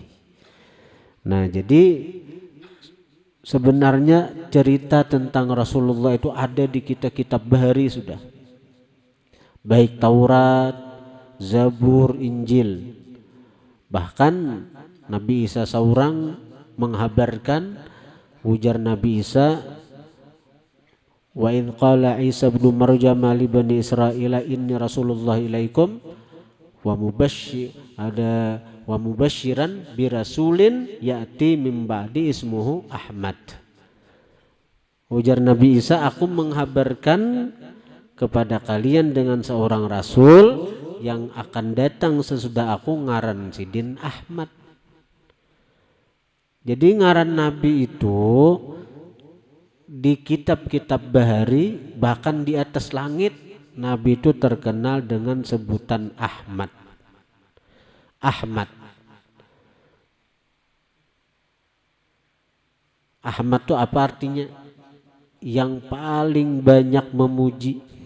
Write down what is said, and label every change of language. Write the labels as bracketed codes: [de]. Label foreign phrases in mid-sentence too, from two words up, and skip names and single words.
[bjn] Nah, jadi sebenarnya cerita tentang Rasulullah itu ada di kitab-kitab bahari sudah. [id] Baik Taurat, Zabur, Injil. Bahkan Nabi Isa seorang menghabarkan, ujar Nabi Isa, [ar] وإذ قال عيسى ابن مريم لبني إسرائيل إني رسول الله إليكم ومبشرا برسول يأتي من بعدي اسمه أحمد. [bjn] Ujar Nabi Isa, aku menghabarkan kepada kalian dengan seorang rasul yang akan datang sesudah aku, ngaran Sidin Ahmad. Jadi ngaran Nabi itu di kitab-kitab bahari, [id] bahkan di atas langit, Nabi itu terkenal dengan sebutan Ahmad. Ahmad. Ahmad itu apa artinya? Yang paling banyak memuji.